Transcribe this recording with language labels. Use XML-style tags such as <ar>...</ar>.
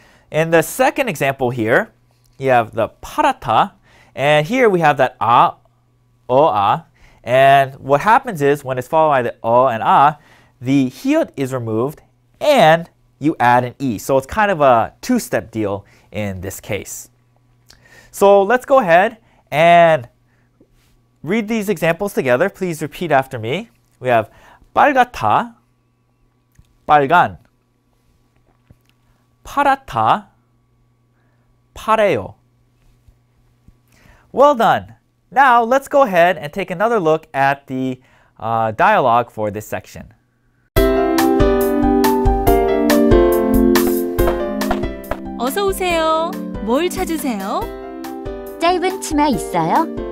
<en>In the second example here, you have the 파랗다, and here we have that 아, and what happens is when it's followed by the and 아, the hiot is removed and you add an e. So it's kind of a two-step deal in this case. So let's go ahead and read these examples together. Please repeat after me.</en> <ko>We have 빨갛다, 빨간, 파랗다, 파래요.</ko> <en>Well done. Now let's go ahead and take another look at the dialogue for this section.</en> <ko>어서 오세요. 뭘 찾으세요? 짧은 치마 있어요?</ko>